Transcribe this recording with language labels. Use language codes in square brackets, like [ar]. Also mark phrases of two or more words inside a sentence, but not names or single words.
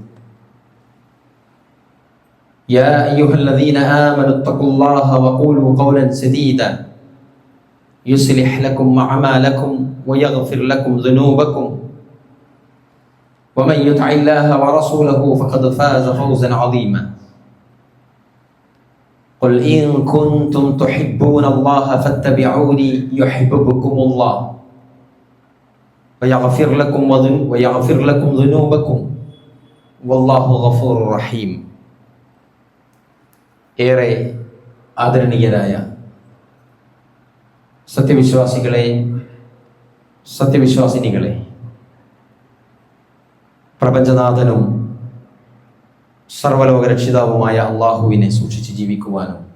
[ar] يا أيها الذين آمنوا اتقوا الله وقولوا قولا سديدا يصلح لكم أعمالكم ويغفر لكم ذنوبكم ومن يطع الله ورسوله فقد فاز فوزا عظيما. قل إن كنتم تحبون الله فاتبعوني يحببكم الله ويغفر لكم ذنوبكم والله غفور رحيم. [ml] ഏറെ ആദരണീയരായ സത്യവിശ്വാസികളെ, സത്യവിശ്വാസിനികളെ, പ്രപഞ്ചനാഥനും സർവലോക രക്ഷിതാവുമായ അള്ളാഹുവിനെ സൂക്ഷിച്ച് ജീവിക്കുവാനും